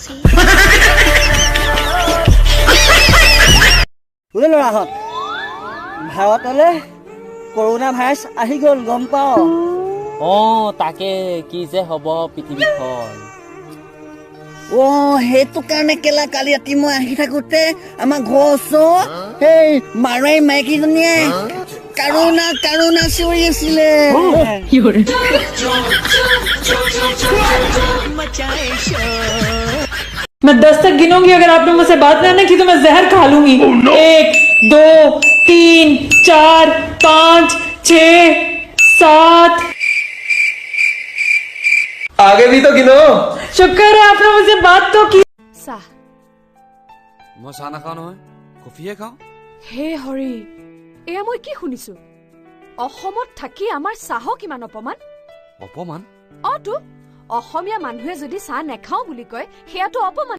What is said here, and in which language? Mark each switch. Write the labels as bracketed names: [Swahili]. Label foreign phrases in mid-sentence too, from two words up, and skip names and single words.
[Assamese] বোলে ল'ৰাহঁত, ভাৰতলৈ কৰোণা ভাইৰাছ আহি গ'ল, গম পাওঁ। তাকে কি যে হ'ব পৃথিৱীখন। সেইটো কাৰণে কেলা কালি ৰাতি মই আহি থাকোতে আমাৰ ঘৰৰ ওচৰত সেই মাৰোৱাৰী মাইকীজনীয়ে কাৰোনা কাৰোনা চিঞৰি আছিলে। [Hindi] मैं 10 तक गिनूंगी, अगर आपने मुझसे बात नहीं की तो मैं जहर खा लूंगी। 1 2 3 4 5 6 7। आगे भी तो गिनो। शुक्र है आपने मुझसे बात तो की। [Assamese] চাহ। মই চাহ নাখাওঁ নহয়, কফিহে খাওঁ। হে হৰি, এয়া মই কি শুনিছো? অসমত থাকি আমাৰ চাহক কিমান অপমান। অপমান? তো অসমীয়া মানুহে যদি চাহ নেখাওঁ বুলি কয় সেয়াতো অপমান।